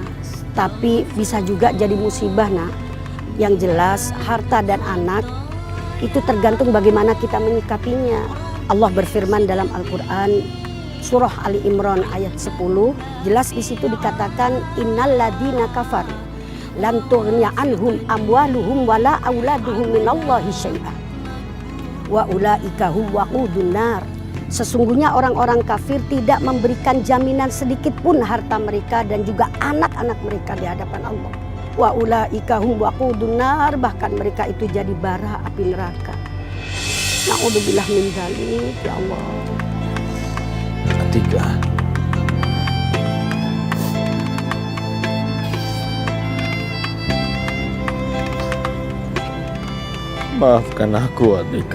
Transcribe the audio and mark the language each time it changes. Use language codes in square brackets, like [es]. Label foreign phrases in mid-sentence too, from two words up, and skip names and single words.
[id] Tapi bisa juga jadi musibah, nak. Yang jelas harta dan anak itu tergantung bagaimana kita menyikapinya. Allah berfirman dalam Al-Quran, Surah Ali Imran ayat 10, jelas di situ dikatakan [ar] إن الذين كفروا لن تغني عنهم أموالهم ولا أولادهم من الله شيئا وأولئك هم وقود النار. [id] Sesungguhnya orang-orang kafir tidak memberikan jaminan sedikit pun harta mereka dan juga anak-anak mereka di hadapan Allah. [ar] وأولئك هم وقود النار, [id] bahkan mereka itu jadi bara api neraka. [ar] نعوذ بالله من ذلك يا الله. [id] Atika, maafkan aku, Atika.